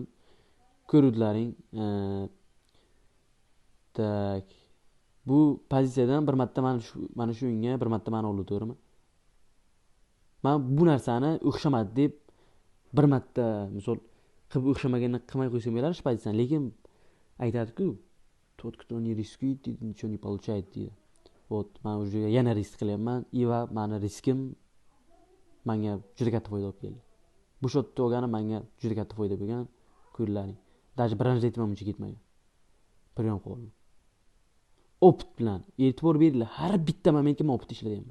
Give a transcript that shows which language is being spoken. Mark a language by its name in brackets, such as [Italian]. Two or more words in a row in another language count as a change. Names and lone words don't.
[Uzbek] Ko'ruvdilaring. Tak. Bu pozitsiyadan bir marta mana shu o'yinga bir marta meni oldi, to'g'rimi? Men bu narsani o'xshamadi deb bir marta misol qilib o'xshamaganini qilmay qo'ysam bo'lar shu pozitsiyani, lekin aytadi-ku, [Russian] tот, кто не рискует, ничего не получает deydi. [Uzbek] Вот, men уже yana risk qilyapman. Va meni riskim menga juda katta foyda olib keldi. Bu shotni olganim menga juda katta foyda bo'lgan. Ko'rlaring. Даже birinchi reytim ham uncha ketmagan. Priyon qildim. Opt bilan e'tibor beringlar, har bitta momentga men opt ishlayapman.